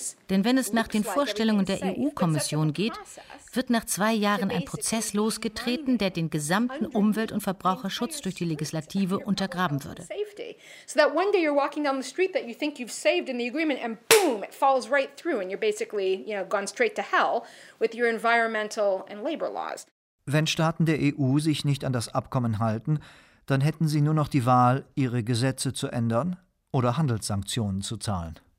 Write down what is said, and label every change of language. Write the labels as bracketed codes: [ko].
[de] Denn wenn es nach den Vorstellungen der EU-Kommission geht, wird nach 2 Jahren ein Prozess losgetreten, der den gesamten Umwelt- und Verbraucherschutz durch die Legislative untergraben würde. [en] So that one day you're walking down the street that you think you've saved in the agreement and boom, it falls right through and you're basically, you know, gone straight to hell with your environmental and labor laws. [de] Wenn Staaten der EU sich nicht an das Abkommen halten, dann hätten sie nur noch die Wahl, ihre Gesetze zu ändern oder Handelssanktionen zu zahlen.